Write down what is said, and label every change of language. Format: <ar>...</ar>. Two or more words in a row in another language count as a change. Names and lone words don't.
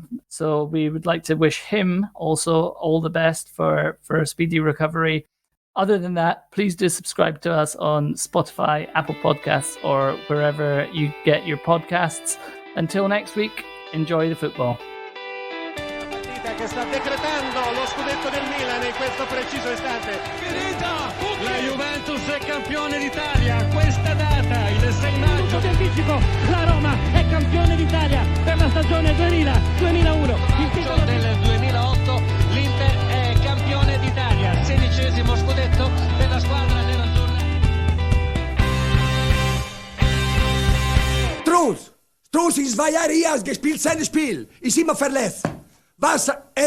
<en>So we would like to wish him also all the best for a speedy recovery. Other than that, please do subscribe to us on Spotify, Apple Podcasts, or wherever you get your podcasts. Until next week, enjoy the football.</en> <it>Che sta decretando lo scudetto del Milan in questo preciso istante. Finita! La Juventus è campione d'Italia questa data, il 6 maggio. Di anticipo, la Roma è campione d'Italia per la stagione 2000-2001. Il titolo del 2008, l'Inter è campione d'Italia, 16° scudetto per la squadra nerazzurra.</it> <de>Struß ist 2 Jahre hier, gespielt sein Spiel. Ist immer verletzt. Was</de>